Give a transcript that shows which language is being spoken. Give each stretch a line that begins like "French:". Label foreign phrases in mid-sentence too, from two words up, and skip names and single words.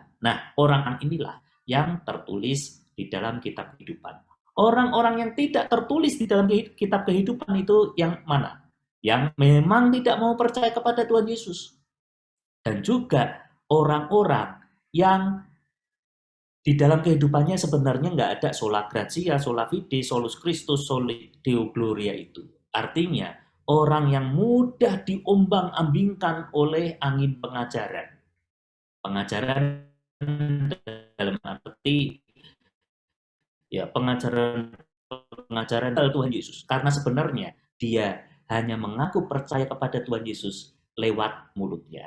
Indonesian: Nah, orang inilah yang tertulis di dalam kitab kehidupan. Orang-orang yang tidak tertulis di dalam kitab kehidupan itu yang mana? Yang memang tidak mau percaya kepada Tuhan Yesus. Dan juga orang-orang yang di dalam kehidupannya sebenarnya nggak ada
Latin: sola gratia, sola fide, solus Christus, soli Deo gloria
Indonesian: itu. Artinya, orang yang mudah diombang-ambingkan oleh angin pengajaran. Pengajaran dalam arti ya pengajaran Tuhan Yesus. Karena sebenarnya dia hanya mengaku percaya kepada Tuhan Yesus lewat mulutnya.